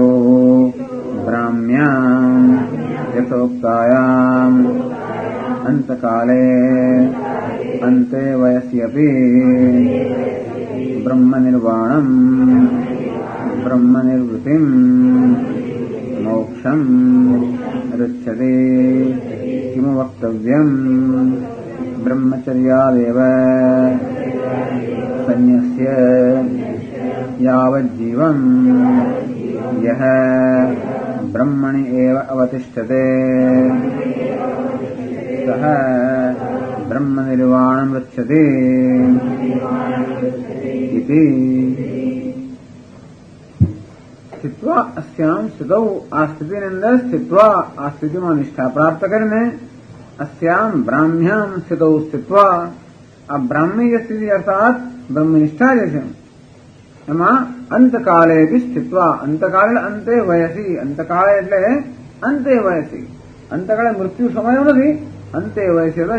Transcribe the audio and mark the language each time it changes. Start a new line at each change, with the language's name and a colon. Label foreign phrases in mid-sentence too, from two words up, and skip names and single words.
Sanskrit: બ્રાહ્મ્યામ યથોક્તાયામ અંતકાલે અંતે વયસ્યપી બ્રહ્મનિર્વાણમ બ્રહ્મનિર્વૃતિમ મોક્ષમ રુચ્યતે કિમ વક્તવ્યમ બ્રહ્મચર્યાદેવ સંન્યસ્ય યાવज्जीवम् यः ब्रह्मणि एव अवतिष्ठते सः ब्रह्मनिर्वाणम् गच्छति इति. સ્થિત્વા અસ્યામ સ્થિતૌ,
Gujarati: આ સ્થિતિની અંદર સ્થિત્વા, આ સ્થિતિમાં નિષ્ઠા પ્રાપ્ત કરીને,
Sanskrit: અસ્યામ બ્રાહ્મ્યામ સ્થિતૌ સ્થિત્વા,
Gujarati: આ બ્રાહ્મી જે સ્થિતિ અર્થાત બ્રહ્મનિષ્ઠા જે છે એમાં અંતકાલે બી સ્થિત્વા,
Sanskrit: અંતકાલે અંતે વયસી,
Gujarati: અંતકાળે એટલે
Sanskrit: અંતે વયસી,
Gujarati: અંતકાળે મૃત્યુ સમયો નથી,
Sanskrit: અંતે વયસી
Gujarati: એટલે